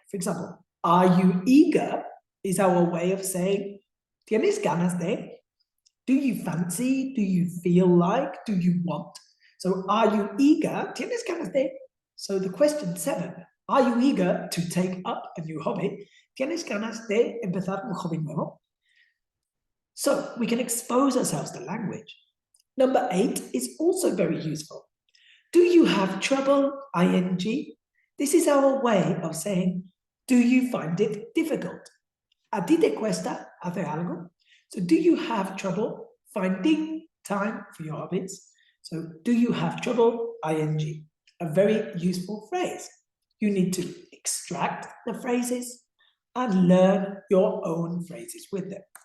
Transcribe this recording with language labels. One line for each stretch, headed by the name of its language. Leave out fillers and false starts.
English: For example, are you eager is our way of saying,
Spanish: ¿tienes ganas de?
English: Do you fancy? Do you feel like? Do you want? So are you eager?
Spanish: ¿Tienes ganas de?
English: So the question 7, are you eager to take up a new hobby?
Spanish: ¿Tienes ganas de empezar un hobby nuevo?
English: So we can expose ourselves to language. Number 8 is also very useful. Do you have trouble? ing. This is our way of saying, do you find it difficult?
Spanish: ¿A ti te cuesta hacer algo?
English: So do you have trouble finding time for your hobbies? So do you have trouble? ing. A very useful phrase. You need to extract the phrases and learn your own phrases with them.